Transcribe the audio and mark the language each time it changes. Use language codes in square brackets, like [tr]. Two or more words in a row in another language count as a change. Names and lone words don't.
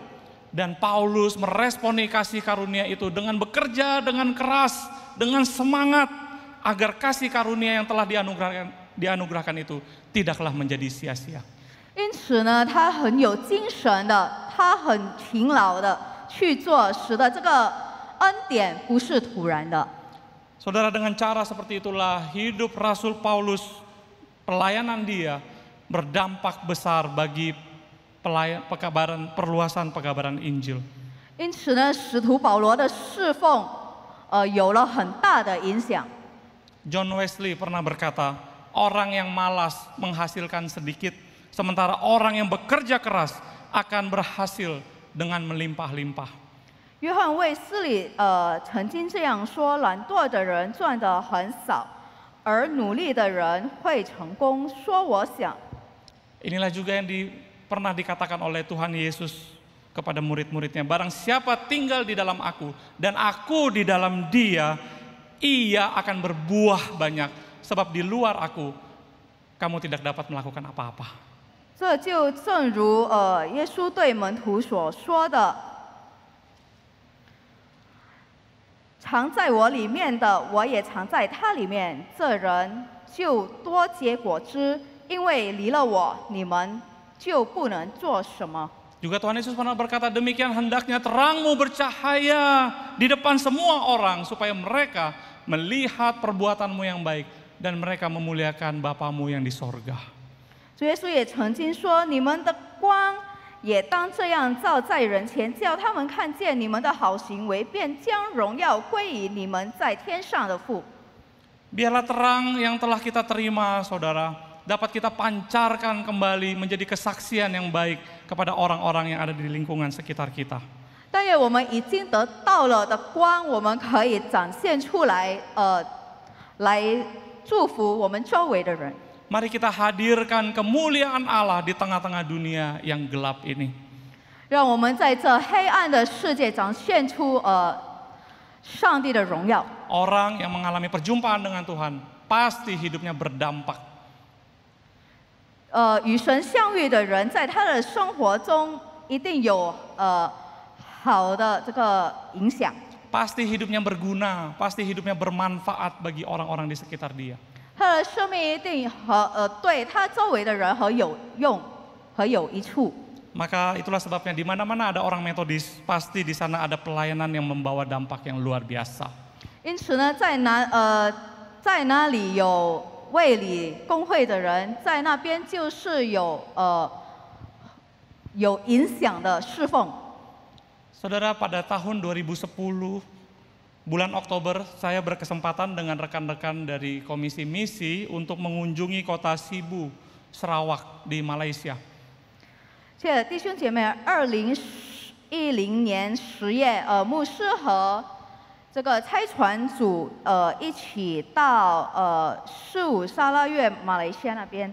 [id] Dan Paulus meresponi kasih karunia itu dengan bekerja dengan keras, dengan semangat, agar kasih karunia yang telah dianugerahkan itu tidaklah menjadi sia-sia. [zh] 因此呢，他很有精神的，他很勤劳的去做，使得这个恩典不是突然的。 [id] Saudara, dengan cara seperti itulah hidup Rasul Paulus, pelayanan dia berdampak besar bagi perluasan pekabaran Injil. [zh] 因此呢，使徒保罗的侍奉，有了很大的影响。 [id] John Wesley pernah berkata, orang yang malas menghasilkan sedikit, sementara orang yang bekerja keras akan berhasil dengan melimpah-limpah. [zh] 约翰卫斯理曾经这样说：懒惰的人赚得很少，而努力的人会成功。说我想， [id] Inilah juga yang pernah dikatakan oleh Tuhan Yesus kepada murid-muridnya. Barang siapa tinggal di dalam aku dan aku di dalam dia, ia akan berbuah banyak. Sebab di luar aku, kamu tidak dapat melakukan apa-apa. [zh] 这就正如耶稣对门徒所说的：藏在我里面的，我也藏在他里面，这人就多结果子，因为离了我，你们就不能做什么。 [id] Juga Tuhan Yesus pernah berkata, demikian hendaknya terangmu bercahaya di depan semua orang, supaya mereka melihat perbuatanmu yang baik dan mereka memuliakan Bapamu yang di sorga. [zh] 主耶稣也曾经说：你们的光也当这样照在人前，叫他们看见你们的好行为，便将荣耀归于你们在天上的父。 [id] Biarlah terang yang telah kita terima, saudara, dapat kita pancarkan kembali menjadi kesaksian yang baik kepada orang-orang yang ada di lingkungan sekitar kita. [zh] 但愿我们已经得到了的光，我们可以展现出来，来祝福我们周围的人。 [id] Mari kita hadirkan kemuliaan Allah di tengah-tengah dunia yang gelap ini. [zh] 让我们在这黑暗的世界展现出上帝的荣耀。 [id] Orang yang mengalami perjumpaan dengan Tuhan pasti hidupnya berdampak. [zh] 与神相遇的人，在他的生活中一定有好的这个影响。 [id] Pasti hidupnya berguna, pasti hidupnya bermanfaat bagi orang-orang di sekitar dia. [zh] 他的生命一定对他周围的人很有用，很有益处。 [id] Maka itulah sebabnya di mana-mana ada orang Metodis, pasti di sana ada pelayanan yang membawa dampak yang luar biasa. [zh] 因此呢，在哪里有卫理公会的人，在那边就是有影响的侍奉。 [id] Saudara, pada tahun 2010, bulan Oktober, saya berkesempatan dengan rekan-rekan dari Komisi Misi untuk mengunjungi kota Sibu, Sarawak di Malaysia. [zh] 弟兄姐妹，2010年10月，牧师和这个差传组一起到15沙拉越马来西亚那边。